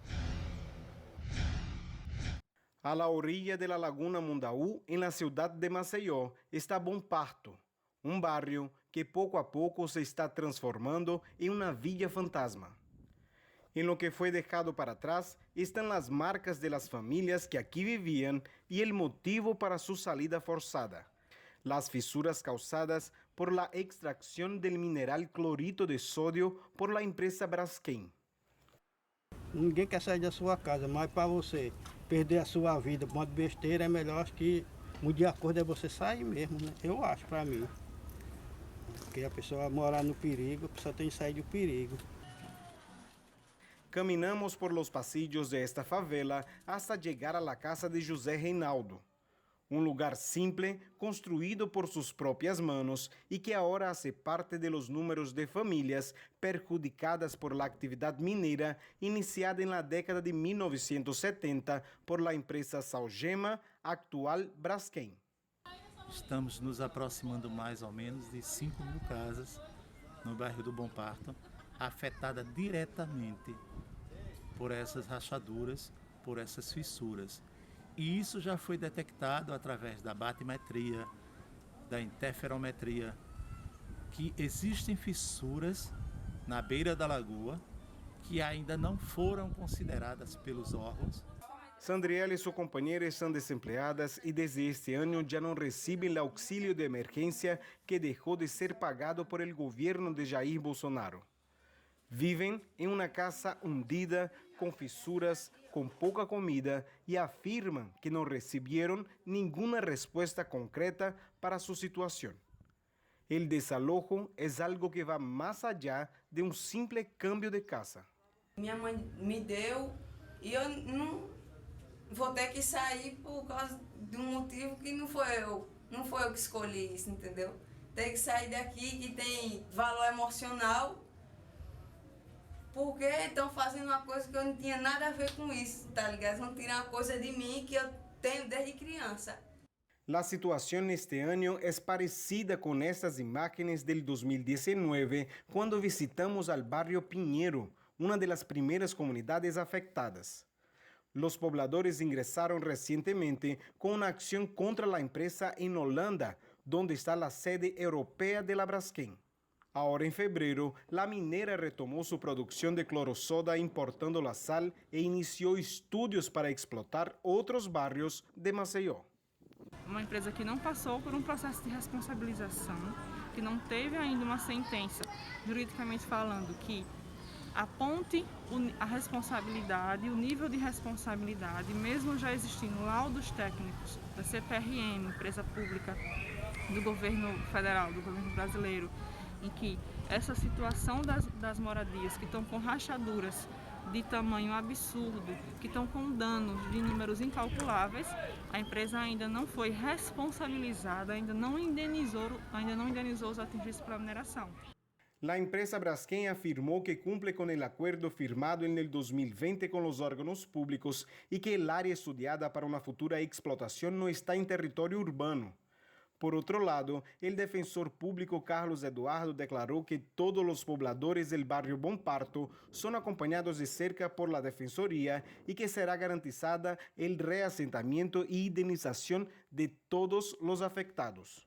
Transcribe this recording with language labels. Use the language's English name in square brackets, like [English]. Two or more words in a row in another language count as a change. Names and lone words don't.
[Spanish] A la orilla de la laguna Mundaú, en la ciudad de Maceió, está Bom Parto, un barrio que poco a poco se está transformando en una villa fantasma. En lo que fue dejado para atrás están las marcas de las familias que aquí vivían y el motivo para su salida forzada: las fisuras causadas por la extracción del mineral clorito de sodio por la empresa Braskem. [Portuguese] Ninguém quer sair da sua casa, mas para você perder a sua vida por uma besteira, é melhor, acho que o de acordo é você sair mesmo, né? Eu acho, para mim. Porque a pessoa morar no perigo, a pessoa tem que sair do perigo. [Spanish] Caminamos por los pasillos de esta favela hasta llegar a la casa de José Reinaldo, un lugar simple construido por sus propias manos y que ahora hace parte de los números de familias perjudicadas por la actividad minera iniciada en la década de 1970 por la empresa Salgema, actual Braskem. [Portuguese] Estamos nos aproximando mais ou menos de 5.000 casas no bairro do Bom Parto, afetada diretamente por essas rachaduras, por essas fissuras. E isso já foi detectado através da batimetria, da interferometria, que existem fissuras na beira da lagoa que ainda não foram consideradas pelos órgãos. [Spanish] Sandriela y su compañera están desempleadas y desde este año ya no reciben el auxilio de emergencia que dejó de ser pagado por el gobierno de Jair Bolsonaro. Viven en una casa hundida, con fisuras, con poca comida y afirman que no recibieron ninguna respuesta concreta para su situación. El desalojo es algo que va más allá de un simple cambio de casa. [Portuguese] Minha mãe me deu e eu não vou ter que sair por causa de um motivo que não foi eu que escolhi isso, entendeu? Ter que sair daqui que tem valor emocional, porque estão fazendo uma coisa que eu não tinha nada a ver com isso, tá ligado? Vão tirar uma coisa de mim que eu tenho desde criança. [Spanish] La situación este año es parecida con estas imágenes del 2019, cuando visitamos al barrio Pinheiro, una de las primeras comunidades afectadas. Los pobladores ingresaron recientemente con una acción contra la empresa en Holanda, donde está la sede europea de la Braskem. Ahora en febrero, la minera retomó su producción de clorosoda importando la sal e inició estudios para explotar otros barrios de Maceió. [Portuguese] Uma empresa que não passou por um processo de responsabilização, que não teve ainda uma sentença, juridicamente falando, que aponte a responsabilidade, o nível de responsabilidade, mesmo já existindo laudos técnicos da CPRM, empresa pública do governo federal, do governo brasileiro, em que essa situação das moradias que estão com rachaduras de tamanho absurdo, que estão com danos de números incalculáveis, a empresa ainda não foi responsabilizada, ainda não indenizou os atingidos pela mineração. [Spanish] La empresa Braskem afirmó que cumple con el acuerdo firmado en el 2020 con los órganos públicos y que el área estudiada para una futura explotación no está en territorio urbano. Por otro lado, el defensor público Carlos Eduardo declaró que todos los pobladores del barrio Bom Parto son acompañados de cerca por la Defensoría y que será garantizada el reasentamiento y indemnización de todos los afectados.